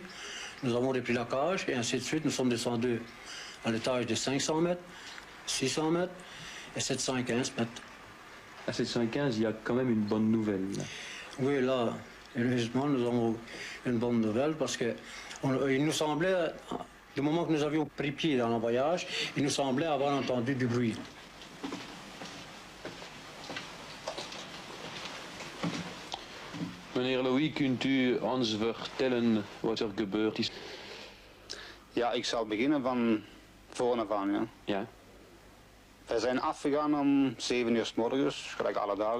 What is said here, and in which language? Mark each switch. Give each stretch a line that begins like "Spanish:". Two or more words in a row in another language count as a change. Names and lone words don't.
French: Nous avons repris la cage et ainsi de suite. Nous sommes descendus à l'étage de 500 mètres, 600 mètres et 715 mètres. À 715, il y a quand même une bonne nouvelle. Là. Oui, là, heureusement, nous avons une bonne nouvelle parce que il nous semblait, du moment que nous avions pris pied dans le voyage, il nous semblait avoir entendu du bruit.
Dutch: Meneer Louis, kunt u ons vertellen wat er gebeurd is? Ja, ik zal beginnen van voren af aan. Ja. Ja. We zijn afgegaan om 7 uur 's morgens, gelijk alle dagen.